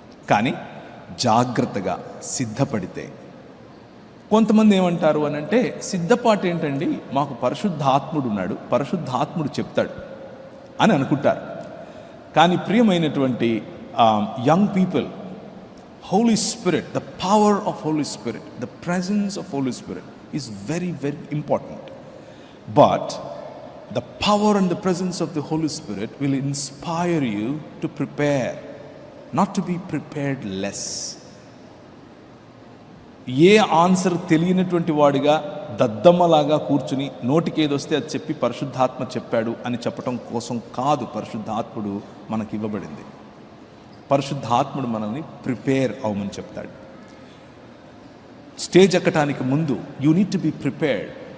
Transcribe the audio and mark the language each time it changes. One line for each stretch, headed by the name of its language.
Telugu: కానీ జాగ్రత్తగా సిద్ధపడితే, కొంతమంది ఏమంటారు అని అంటే, సిద్ధపాటు ఏంటండి, మాకు పరిశుద్ధాత్ముడు ఉన్నాడు, పరిశుద్ధాత్ముడు చెప్తాడు అని అనుకుంటారు. కానీ ప్రియమైనటువంటి
English: Young people, Holy Spirit, the power of Holy Spirit, the presence of Holy Spirit is very very important. But the power and the presence of the Holy Spirit will inspire you to prepare, not to be prepared less.
Telugu: ఏ answer తెలియనటువంటి వాడిగా దద్దమ్మలాగా కూర్చుని నోటికి ఏదొస్తే అది చెప్పి పరిశుద్ధాత్మ చెప్పాడు అని చెప్పటం కోసం కాదు పరిశుద్ధాత్ముడు మనకి ఇవ్వబడింది. పరిశుద్ధాత్ముడు మనల్ని ప్రిపేర్ అవ్వమని చెప్తాడు. స్టేజ్ ఎక్కటానికి ముందు
English: You need to be prepared.